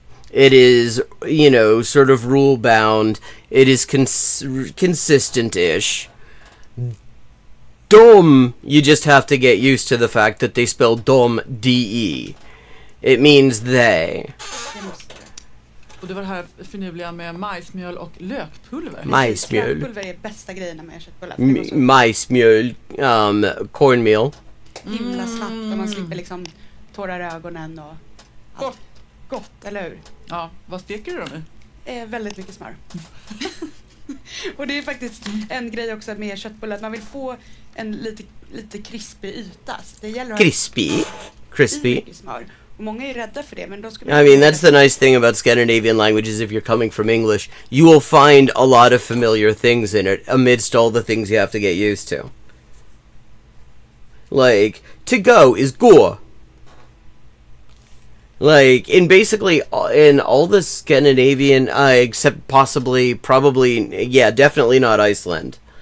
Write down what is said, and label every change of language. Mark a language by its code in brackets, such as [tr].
[en] It is, sort of rule bound. It is consistent-ish. Dom, you just have to get used to the fact that they spell dom de. It means they. [sv] Och det var det här finurliga med majsmjöl och lökpulver. Majsmjöl. Lökpulver är bästa grejen när man gör köttbullar. [en] Majsmjöl, cornmeal. [sv] Himla snabbt och man slipper liksom tårar i ögonen och allt. Gott, eller hur? Ja, vad steker du då nu? Väldigt mycket smör. Och det är faktiskt en grej också med köttbullar, att man vill få en lite krispig yta. Så det gäller att [en] Crispy. [sv] mycket smör. Och många är rädda för det, men då ska [en] I mean, that's the nice thing about Scandinavian languages. If you're coming from English, you will find a lot of familiar things in it amidst all the things you have to get used to. Like, to go is gå. Like, in basically, in all the Scandinavian, except possibly, probably, yeah, definitely not Iceland.